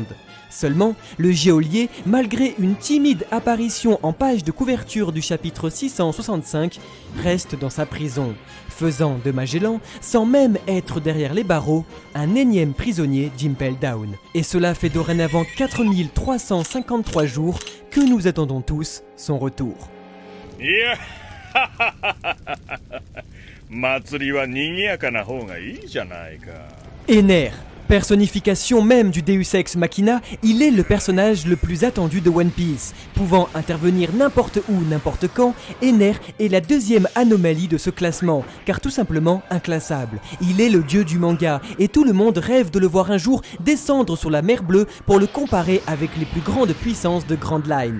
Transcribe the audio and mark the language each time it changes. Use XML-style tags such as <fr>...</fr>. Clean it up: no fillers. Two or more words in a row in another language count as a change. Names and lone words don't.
<fr>Seulement, le geôlier, malgré une timide apparition en page de couverture du chapitre 665, reste dans sa prison, faisant de Magellan, sans même être derrière les barreaux, un énième prisonnier d'Impel Down. Et cela fait dorénavant 4353 jours que nous attendons tous son retour.</fr> <ja>いや祭りは賑やかな方がいいじゃないか。</ja> <fr>Ener, personnification même du Deus Ex Machina, il est le personnage le plus attendu de One Piece. Pouvant intervenir n'importe où, n'importe quand, Ener est la deuxième anomalie de ce classement, car tout simplement inclassable. Il est le dieu du manga, et tout le monde rêve de le voir un jour descendre sur la mer Bleue pour le comparer avec les plus grandes puissances de Grand Line.</fr>